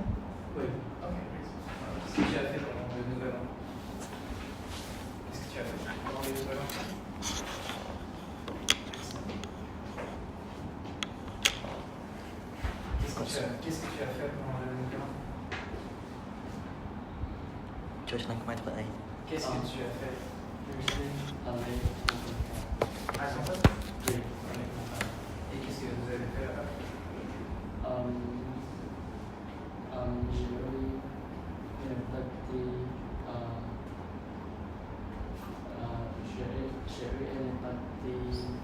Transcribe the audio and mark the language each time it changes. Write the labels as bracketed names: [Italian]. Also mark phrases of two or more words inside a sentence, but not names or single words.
[French] Oui. Ok, Flexman. Qu'est-ce que tu as fait pendant le nouvel an? Qu'est-ce que tu as fait pendant le nouvel an? Qu'est-ce que tu as fait pendant le nouvel an? [Thai] Choฉันไม่ได้ [French] Qu'est-ce que tu as fait? Je suis allé À ton poste? oui. Et qu'est-ce que vous avez fait là-bas? J'ai eu une partie, j'ai eu une partie,